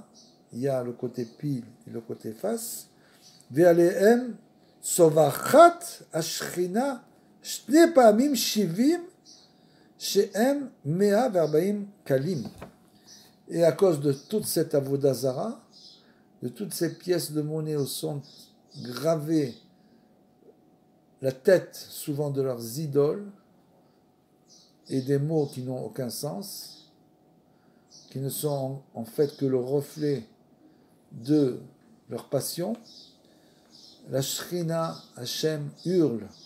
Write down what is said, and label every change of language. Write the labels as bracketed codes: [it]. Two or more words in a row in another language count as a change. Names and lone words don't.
[fr] Il y a le côté pile et le côté face. [he] ועליהם צווחת השכינה שני פעמים שבעים שהם מאה וארבעים קולים. [fr] Et à cause de toute cette Avodazara, de toutes ces pièces de monnaie où sont gravées la tête souvent de leurs idoles et des mots qui n'ont aucun sens, qui ne sont en fait que le reflet de leur passion, la [he] שכינה השם [fr] hurle